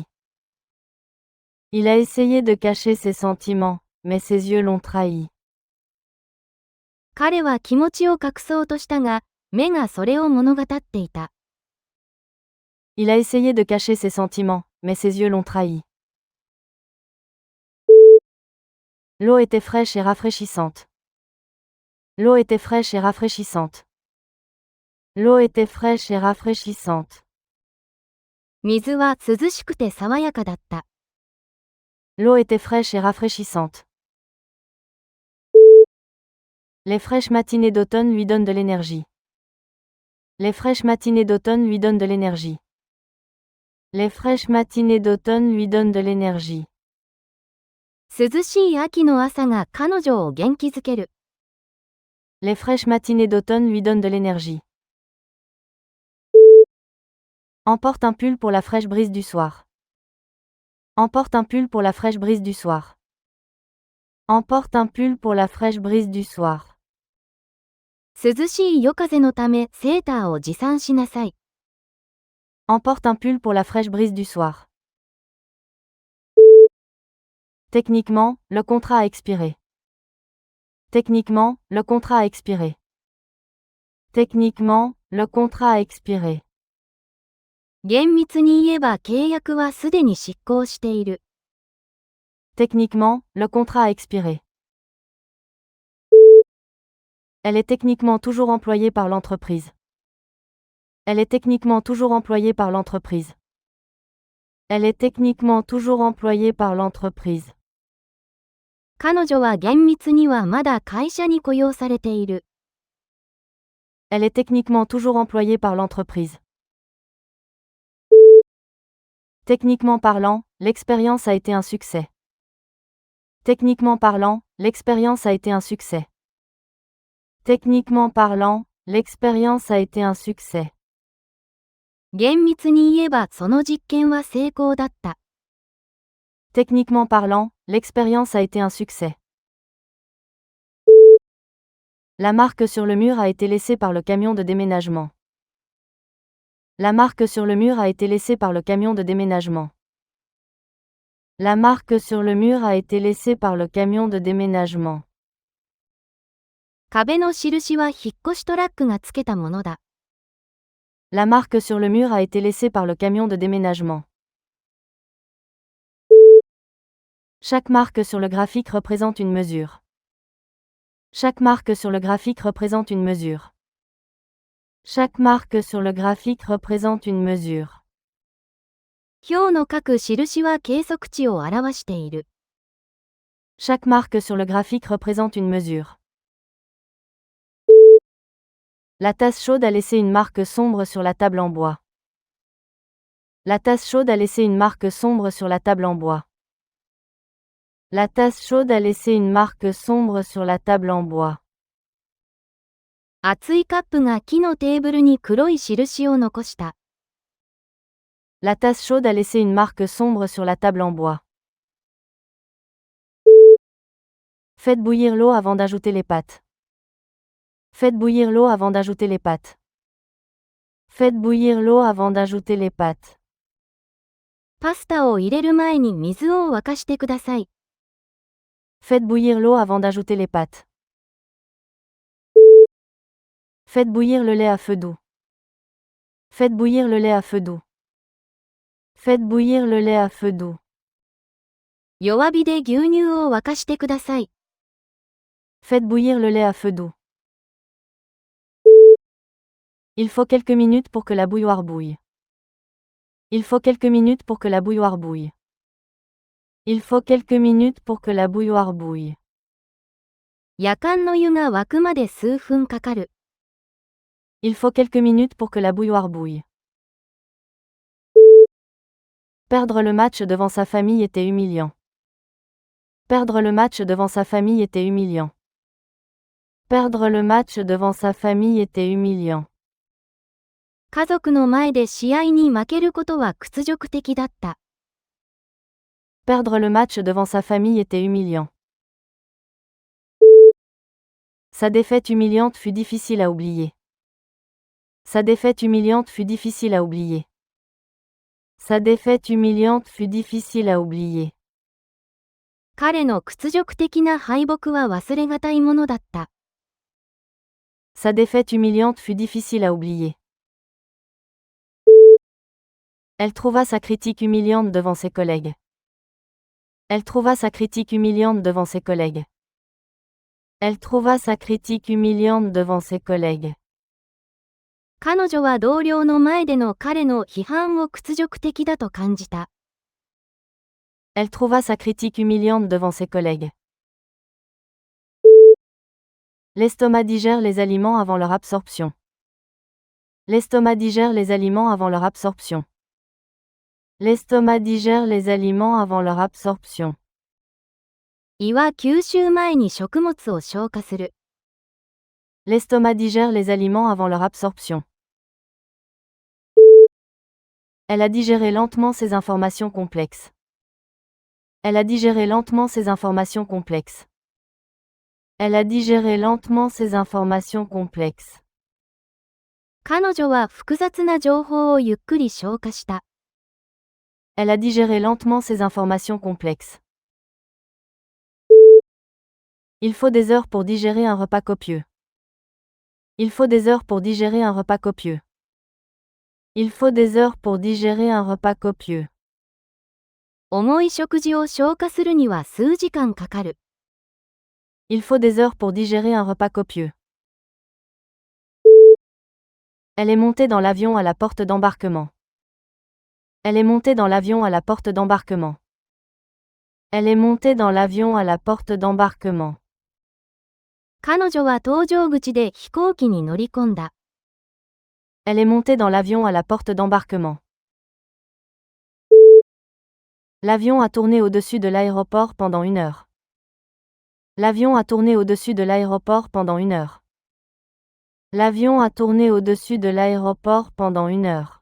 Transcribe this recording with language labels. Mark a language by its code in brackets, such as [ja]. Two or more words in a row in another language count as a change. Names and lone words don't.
[fr] Il a essayé de cacher ses sentiments, mais ses yeux l'ont trahi. [ja] 彼は気持ちを隠そうとしたが、目がそれを物語っていた。 [fr] Il a essayé de cacher ses sentiments, mais ses yeux l'ont trahi. L'eau était fraîche et rafraîchissante. L'eau était fraîche et rafraîchissante. L'eau était fraîche et rafraîchissante. [ja] 水は涼しくて爽やかだった。 [fr] L'eau était fraîche et rafraîchissante. Les fraîches matinées d'automne lui donnent de l'énergie. Les fraîches matinées d'automne lui donnent de l'énergie. Les fraîches matinées d'automne lui donnent de l'énergie. [ja] 涼しい秋の朝が彼女を元気づける。 [fr] Les fraîches matinées d'automne lui donnent de l'énergie. Emporte un pull pour la fraîche brise du soir. Emporte un pull pour la fraîche brise du soir. Emporte un pull pour la fraîche brise du soir. [ja] 涼しい夜風のためセーターを持参しなさい。 [fr] Emporte un pull pour la fraîche brise du soir. Techniquement, le contrat a expiré. Techniquement, le contrat a expiré. Techniquement, le contrat a expiré. [ja] 厳密に言えば契約はすでに失効している。 [fr] Techniquement, le contrat a expiré. Elle est techniquement toujours employée par l'entreprise. Elle est techniquement toujours employée par l'entreprise. Elle est techniquement toujours employée par l'entreprise. [ja] 彼女は厳密にはまだ会社に雇用されている。 [fr] Elle est techniquement toujours employée par l'entreprise. Techniquement parlant, l'expérience a été un succès. Techniquement parlant, l'expérience a été un succès. Techniquement parlant, l'expérience a été un succès. [ja] 厳密に言えばその実験は成功だった。 [fr] Techniquement parlant, l'expérience a été un succès. La marque sur le mur a été laissée par le camion de déménagement. La marque sur le mur a été laissée par le camion de déménagement. La marque sur le mur a été laissée par le camion de déménagement. [ja] 壁の印は引っ越しトラックがつけたものだ。 [fr] La marque sur le mur a été laissée par le camion de déménagement. Chaque marque sur le graphique représente une mesure. Chaque marque sur le graphique représente une mesure. Chaque marque sur le graphique représente une mesure. [ja] 表の各印は計測値を表している。 [fr] Chaque marque sur le graphique représente une mesure. La tasse chaude a laissé une marque sombre sur la table en bois. La tasse chaude a laissé une marque sombre sur la table en bois. La tasse chaude a laissé une marque sombre sur la table en bois. [ja] 熱いカップが木のテーブルに黒い印を残した。 [fr] La tasse chaude a laissé une marque sombre sur la table en bois. Faites bouillir l'eau avant d'ajouter les pâtes. Faites bouillir l'eau avant d'ajouter les pâtes. Faites bouillir l'eau avant d'ajouter les pâtes. [ja] パスタを入れる前に水を沸かしてください。 [fr] Faites bouillir l'eau avant d'ajouter les pâtes. Faites bouillir le lait à feu doux. Faites bouillir le lait à feu doux. Faites bouillir le lait à feu doux. [ja] 弱火で牛乳を沸かしてください。 [fr] Faites bouillir le lait à feu doux. Il faut quelques minutes pour que la bouilloire bouille. Il faut quelques minutes pour que la bouilloire bouille. Il faut quelques minutes pour que la bouilloire bouille. [ja] やかんの湯が沸くまで数分かかる。 [fr] Il faut quelques minutes pour que la bouilloire bouille. Perdre le match devant sa famille était humiliant. Perdre le match devant sa famille était humiliant. Perdre le match devant sa famille était humiliant. [ja] 家族の前で試合に負けることは屈辱的だった。 [fr] Perdre le match devant sa famille était humiliant. Sa défaite humiliante fut difficile à oublier. Sa défaite humiliante fut difficile à oublier. Sa défaite humiliante fut difficile à oublier. [ja] 彼の屈辱的な敗北は忘れがたいものだった。 [fr] Sa défaite humiliante fut difficile à oublier. Elle trouva sa critique humiliante devant ses collègues. Elle trouva sa critique humiliante devant ses collègues. Elle trouva sa critique humiliante devant ses collègues. [ja] 彼女は同僚の前での彼の批判を屈辱的だと感じた。 [fr] Elle trouva sa critique humiliante devant ses collègues. L'estomac digère les aliments avant leur absorption. L'estomac digère les aliments avant leur absorption. L'estomac digère les aliments avant leur absorption. [ja] 胃は吸収前に食物を消化する。 [fr] L'estomac digère les aliments avant leur absorption. Elle a digéré lentement ces informations complexes. Elle a digéré lentement ces informations complexes. Elle a digéré lentement ces informations complexes. [ja] 彼女は複雑な情報をゆっくり消化した。 [fr] Elle a digéré lentement ces informations complexes. Il faut des heures pour digérer un repas copieux. Il faut des heures pour digérer un repas copieux. Il faut des heures pour digérer un repas copieux. [ja] 重い食事を消化するには数時間かかる。 [fr] Il faut des heures pour digérer un repas copieux. Elle est montée dans l'avion à la porte d'embarquement. Elle est montée dans l'avion à la porte d'embarquement. Elle est montée dans l'avion à la porte d'embarquement. [ja] 彼女は搭乗口で飛行機に乗り込んだ。 [fr] Elle est montée dans l'avion à la porte d'embarquement. L'avion a tourné au-dessus de l'aéroport pendant 1 heure. L'avion a tourné au-dessus de l'aéroport pendant 1 heure. L'avion a tourné au-dessus de l'aéroport pendant 1 heure.